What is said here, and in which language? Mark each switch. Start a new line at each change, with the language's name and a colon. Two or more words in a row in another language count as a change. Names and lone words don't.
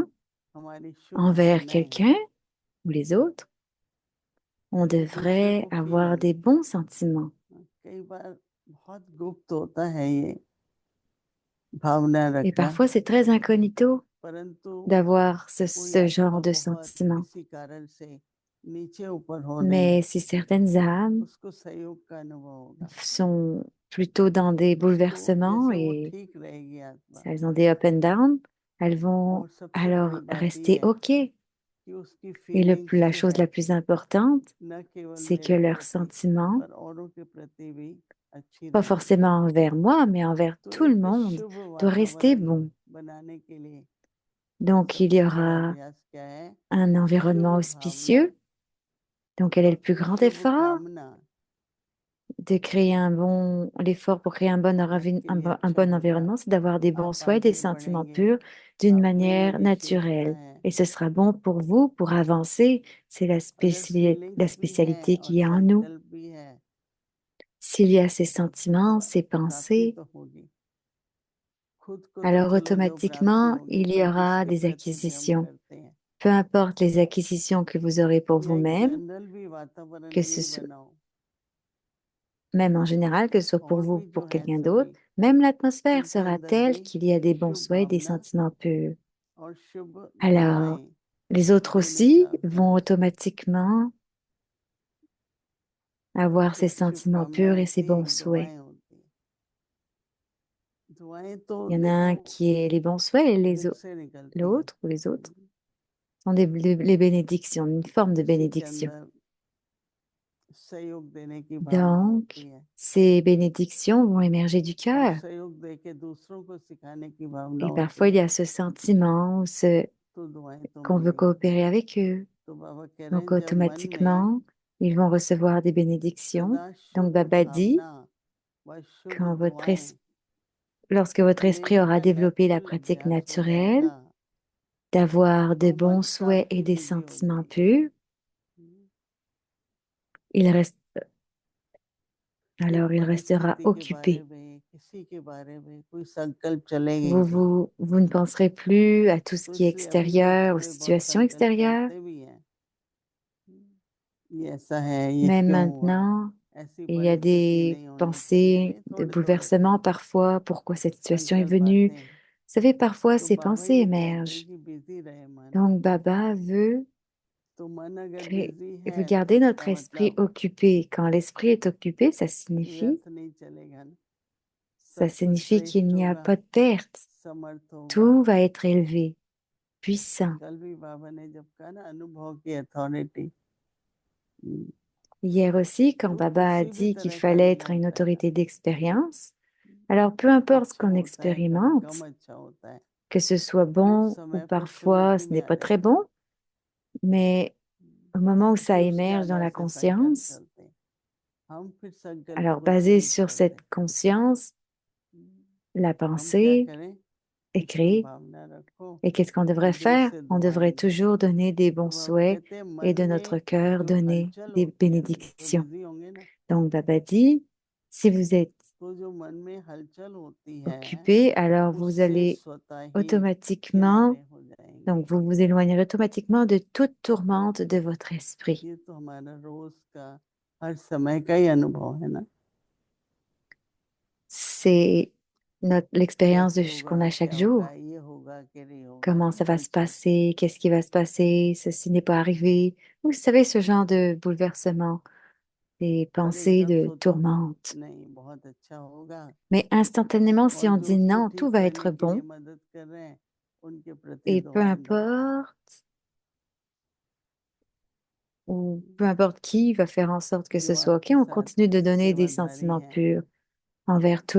Hindi: हमारी शुभ
French: envers
Hindi: भावनाएं,
French: quelqu'un ou les autres, on
Hindi: एक दूसरे
French: devrait
Hindi: को
French: avoir
Hindi: फीलिंग।
French: des bons sentiments.
Hindi: कई बार बहुत गुप्त होता है ये भावना
French: Et
Hindi: रखना,
French: parfois, c'est très incognito
Hindi: परंतु
French: d'avoir
Hindi: कोई
French: ce genre
Hindi: आत्मा
French: de
Hindi: बहुत
French: sentiments.
Hindi: किसी कारण से नीचे ऊपर होने,
French: Mais si certaines âmes
Hindi: उसको सहयोग का अनुभव होगा,
French: sont plutôt dans des
Hindi: उसको
French: bouleversements
Hindi: जैसे वो
French: et
Hindi: ठीक रहेगी आत्मा।
French: elles ont des
English: up and down,
French: elles vont
Hindi: और सबसे
French: alors
Hindi: बड़ी बात
French: rester
Hindi: ये है
French: OK. Et
Hindi: कि उसकी फीलिंग्स
French: la
Hindi: जो
French: chose
Hindi: है
French: la plus importante,
Hindi: न केवल
French: c'est que
Hindi: मेरे
French: leurs
Hindi: प्रति
French: sentiments,
Hindi: पर औरों के प्रति भी अच्छी
French: pas
Hindi: रहें।
French: forcément envers moi, mais envers
Hindi: तो
French: tout le
Hindi: एक
French: monde,
Hindi: शुभ
French: doit rester
Hindi: वातावरण
French: bon.
Hindi: बनाने के लिए
French: Donc, il y
Hindi: सबसे बड़ा
French: aura
Hindi: अभ्यास क्या है?
French: un environnement
Hindi: शुभ भावना
French: auspicieux. Donc, quel est le plus
Hindi: और
French: grand
Hindi: शुभ
French: effort?
Hindi: कामना
French: De créer l'effort pour créer
Hindi: आपके लिए
French: un
Hindi: अच्छा
French: bon
Hindi: होगा।
French: environnement, c'est d'avoir des bons
Hindi: आप
French: souhaits, des
Hindi: आगे
French: sentiments
Hindi: बढ़ेंगे,
French: purs d'une
Hindi: आप में
French: manière
Hindi: योगीशीलता
French: naturelle.
Hindi: है।
French: Et ce sera bon pour vous pour avancer. C'est
Hindi: अगर
French: la
Hindi: फीलिंग्स भी है
French: spécialité
Hindi: और
French: qu'il y a en nous.
Hindi: संकल्प भी है
French: S'il y a ces
Hindi: तो
French: sentiments, ces
Hindi: प्राप्ति
French: pensées,
Hindi: तो होगी। खुद को तो
French: alors
Hindi: चलो जो प्राप्ति
French: automatiquement,
Hindi: होगी,
French: il y
Hindi: पर
French: aura
Hindi: जिसके
French: des
Hindi: प्रति भी हम
French: acquisitions.
Hindi: करते हैं,
French: Peu importe les acquisitions que vous aurez pour
Hindi: या एक
French: vous-même,
Hindi: जनरल भी वातावरण
French: que ce
Hindi: यही
French: soit
Hindi: बनाओ
French: même en général, que ce soit pour
Hindi: और
French: vous
Hindi: भी
French: ou
Hindi: जो
French: pour
Hindi: है
French: quelqu'un d'autre,
Hindi: सभी
French: même l'atmosphère
Hindi: उनके
French: sera
Hindi: अंदर
French: telle
Hindi: भी
French: qu'il y a des bons
Hindi: शुभ
French: souhaits et des
Hindi: भावना
French: sentiments purs.
Hindi: और शुभ
French: Alors,
Hindi: दुआएं
French: les autres
Hindi: देने का
French: aussi vont
Hindi: अभ्यास।
French: automatiquement avoir ces
Hindi: तो
French: sentiments purs
Hindi: शुभकामनाएं
French: et ces bons
Hindi: थी,
French: souhaits.
Hindi: दुआएं होती हैं। दुआएं तो
French: Il y en a
Hindi: देखो
French: un qui est les bons souhaits et
Hindi: दिल से निकलती हैं।
French: l'autre ou les autres sont les bénédictions, une forme de
Hindi: किसी के
French: bénédiction.
Hindi: अंदर सहयोग देने की भावना होती
French: Donc,
Hindi: है
French: ces bénédictions vont émerger du
Hindi: और
French: cœur.
Hindi: सहयोग देके दूसरों को सिखाने की भावना
French: Et
Hindi: होती
French: parfois, il y
Hindi: है,
French: a ce sentiment
Hindi: तो दुआएं तो
French: qu'on veut
Hindi: मिलेंगी।
French: coopérer avec eux.
Hindi: तो बाबा कह रहे
French: Donc,
Hindi: हैं जब मन में
French: automatiquement, ils vont recevoir des bénédictions.
Hindi: सदा
French: Donc,
Hindi: शुभ
French: Baba dit,
Hindi: भावना व शुभ
French: quand
Hindi: दुआएं
French: lorsque votre esprit
Hindi: लेने
French: aura
Hindi: का
French: développé la
Hindi: नेचुरल
French: pratique
Hindi: अभ्यास हो
French: naturelle
Hindi: जाएगा
French: d'avoir de
Hindi: तो मन
French: bons souhaits et
Hindi: काफी
French: des
Hindi: बिजी हो
French: sentiments
Hindi: जाएगा।
French: purs, il reste,
Hindi: कोई
French: alors il restera
Hindi: परिस्थिति के बारे
French: occupé.
Hindi: में, किसी के बारे में कोई संकल्प चलेंगे नहीं।
French: Vous ne penserez plus à tout ce
Hindi: तो
French: qui est
Hindi: इसलिए अभी हम
French: extérieur, aux
Hindi: थोड़े बहुत
French: situations
Hindi: संकल्प
French: extérieures.
Hindi: करते भी हैं, ये ऐसा है, ये
French: Mais
Hindi: क्यों हुआ,
French: maintenant,
Hindi: ऐसी
French: il y a
Hindi: परिस्थिति
French: des
Hindi: नहीं होनी
French: pensées
Hindi: चाहिए,
French: de
Hindi: थोड़े थोड़े
French: bouleversement parfois. Pourquoi cette situation est
Hindi: संकल्प
French: venue?
Hindi: आते हैं।
French: Vous savez, parfois
Hindi: तो
French: ces
Hindi: बाबा
French: pensées
Hindi: ये कहते हैं
French: émergent.
Hindi: कि बिजी रहे मन।
French: Donc, Baba veut
Hindi: तो मन अगर
French: créer,
Hindi: बिजी
French: veut
Hindi: है तो
French: garder
Hindi: इसका
French: notre esprit
Hindi: मतलब
French: occupé. Quand l'esprit est occupé,
Hindi: व्यर्थ नहीं चलेगा ना,
French: ça
Hindi: सब कुछ
French: signifie qu'il
Hindi: श्रेष्ठ
French: n'y a
Hindi: होगा,
French: pas de perte.
Hindi: समर्थ होगा।
French: Tout va être élevé, puissant.
Hindi: कल भी बाबा ने जब कहा ना अनुभव की अथॉरिटी,
French: Hier aussi, quand
Hindi: वो
French: Baba a
Hindi: किसी भी
French: dit qu'il
Hindi: तरह का
French: fallait
Hindi: नहीं
French: être une
Hindi: होता है,
French: autorité d'expérience, alors peu importe ce
Hindi: अच्छा
French: qu'on
Hindi: होता है कभी कम
French: expérimente,
Hindi: अच्छा होता है,
French: que ce soit
Hindi: कुछ
French: bon ou
Hindi: समय पर
French: parfois
Hindi: स्मृति
French: ce
Hindi: में
French: n'est
Hindi: आ
French: pas très
Hindi: जाता है
French: bon, mais au moment où ça
Hindi: फिर उसके
French: émerge dans
Hindi: आधार
French: la
Hindi: से संकल्प
French: conscience,
Hindi: चलते हैं, हम फिर संकल्प
French: alors
Hindi: को
French: basé
Hindi: चेंज
French: sur
Hindi: करते
French: cette
Hindi: हैं।
French: conscience, la
Hindi: हम क्या
French: pensée
Hindi: करें
French: est
Hindi: कि शुभ
French: créée.
Hindi: भावना रखो
French: Et qu'est-ce qu'on devrait
Hindi: और दिल
French: faire?
Hindi: से
French: On devrait
Hindi: दुआएं दो।
French: toujours donner des
Hindi: तो
French: bons
Hindi: बाबा
French: souhaits
Hindi: कहते हैं मन
French: et de notre
Hindi: में
French: cœur
Hindi: जो
French: donner
Hindi: हलचल
French: des
Hindi: होती है ना, जो
French: bénédictions.
Hindi: बिजी होंगे ना,
French: Donc Baba dit, si vous êtes
Hindi: तो जो मन में हलचल होती है
French: occupé, alors vous
Hindi: उससे
French: allez
Hindi: स्वतः ही
French: automatiquement,
Hindi: किनारे हो जाएंगे।
French: donc vous vous éloignerez automatiquement de toute tourmente de votre esprit.
Hindi: ये तो हमारा रोज का हर समय का ही अनुभव है ना,
French: C'est l'expérience
Hindi: कैसे होगा,
French: qu'on a chaque
Hindi: क्या होगा,
French: jour.
Hindi: ये होगा कि नहीं होगा,
French: Comment
Hindi: ना
French: ça va se
Hindi: हलचल।
French: passer? Qu'est-ce qui va se passer? Ceci n'est pas arrivé. Vous savez, ce genre de bouleversement, des
Hindi: पर
French: pensées
Hindi: एकदम
French: de
Hindi: सोचो
French: tourmente.
Hindi: नहीं बहुत अच्छा होगा,
French: Mais instantanément, si
Hindi: और
French: on
Hindi: जो
French: dit
Hindi: उसको
French: non, tout
Hindi: ठीक
French: va
Hindi: करने
French: être
Hindi: के लिए
French: bon,
Hindi: मदद कर रहे हैं उनके प्रति
French: et
Hindi: दुआएं दो।
French: peu importe qui va faire en sorte que ce
Hindi: जो
French: soit OK,
Hindi: आपके
French: on
Hindi: साथ
French: continue de donner des
Hindi: सेवाधारी
French: sentiments
Hindi: हैं,
French: purs envers tout le